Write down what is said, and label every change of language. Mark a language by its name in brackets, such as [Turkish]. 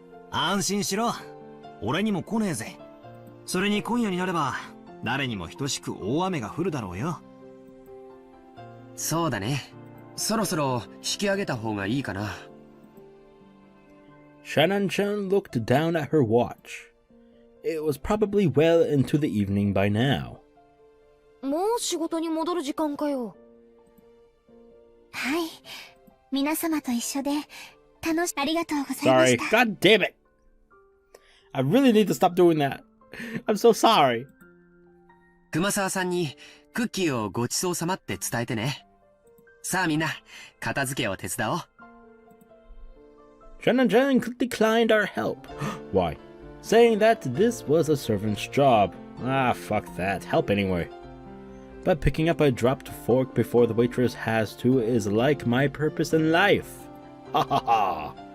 [Japanese] 安心しろ。俺にも来ねえぜ。それに今夜になれば、誰にも等しく大雨が降るだろうよ。そうだね。そろそろ引き上げた方がいいかな。 [English] Shannon-chan looked down at her watch. It was probably well into the evening by now. [Japanese] もう仕事に戻る時間かよ。はい。皆様と一緒で、ありがとうございま [English] Sorry. [Japanese] した。 [English] God damn it. I really need to stop doing that. I'm so sorry. 熊沢さんにクッキーをごちそうさまって伝えてね。さあみんな、片付けを手伝おう。 Shannon-chan declined our help. Why? Saying that this was a servant's job. Ah, fuck that. Help anyway. But picking up a dropped fork before the waitress has to is like my purpose in life. Ha ha ha.